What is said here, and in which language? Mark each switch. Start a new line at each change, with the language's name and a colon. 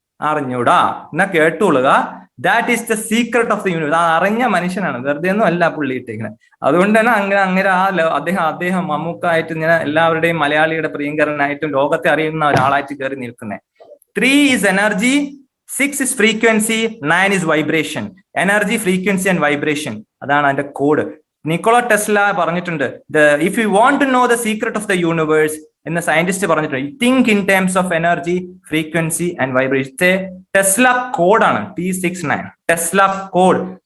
Malayalam: അറിഞ്ഞൂടാ, എന്നാ കേട്ടോളുക.
English: That is the secret of the universe.
Malayalam: ആ അറിഞ്ഞ മനുഷ്യനാണ്, വെറുതെ ഒന്നും അല്ല പുള്ളി ഇട്ടേക്കുന്നത്. അതുകൊണ്ട് തന്നെ അങ്ങനെ അദ്ദേഹം മമ്മൂക്കായിട്ട് ഇങ്ങനെ എല്ലാവരുടെയും മലയാളിയുടെ പ്രിയങ്കരനായിട്ടും ലോകത്തെ അറിയുന്ന ഒരാളായിട്ട് കയറി നിൽക്കുന്നത്.
English: 3 is energy, 6 is frequency, 9 is vibration. Energy, frequency and vibration,
Malayalam: അതാണ് അതിന്റെ കോഡ്. നിക്കോള ടെസ്ല പറഞ്ഞിട്ടുണ്ട്,
English: if you want to know the secret of the universe
Malayalam: എന്ന സയന്റിസ്റ്റ് പറഞ്ഞിട്ടുണ്ട്,
English: Think in terms of energy, frequency and vibration.
Malayalam: Tesla കോഡാണ് T69, Tesla code.